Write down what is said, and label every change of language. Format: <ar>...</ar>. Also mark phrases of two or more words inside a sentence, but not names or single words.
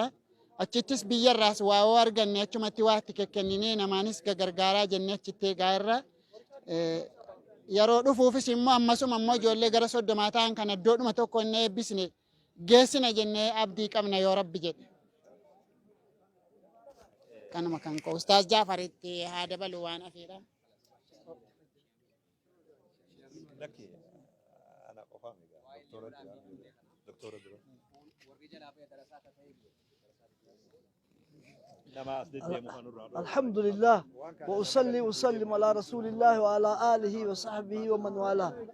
<om>Achittis biyyarraas waa'oo arganne achumatti waatti kenninee namaanis gargaaraa jennee achitti eegaa irra. Yeroo dhufuufis immoo ammasuma immoo ijoollee gara 30 ta'an kan iddoodhuma tokko inni eebbisne geessina jennee abdii qabna yoo Rabbi jedhe. Kanuma kan koo Ustaaz Jaafaritti haa dabalu waan hafeedha.</om> <ar>الحمد لله وأصلي وسلم على رسول الله وعلى آله وصحبه ومن والاه.</ar>